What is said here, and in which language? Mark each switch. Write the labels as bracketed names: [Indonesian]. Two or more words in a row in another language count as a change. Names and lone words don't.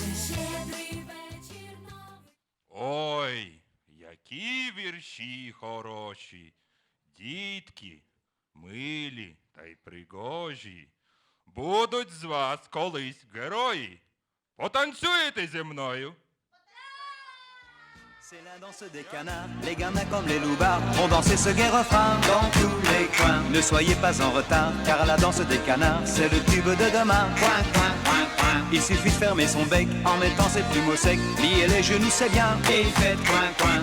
[Ukrainian] Щедрий вечір новий. Ой, які вірші хороші, дітки, милі та й пригожі. Будуть з вас колись герої. Потанцюєте зі мною. [French] C'est la danse des canards, les gamins comme les loupards ont dansé ce gai refrain dans tous les coins. Ne soyez pas en retard, car la danse des canards, c'est le tube de demain. Coin, coin, coin, coin. Il suffit de fermer son bec en mettant ses plumes au sec. Pliez les genoux, c'est bien, et faites coin, coin.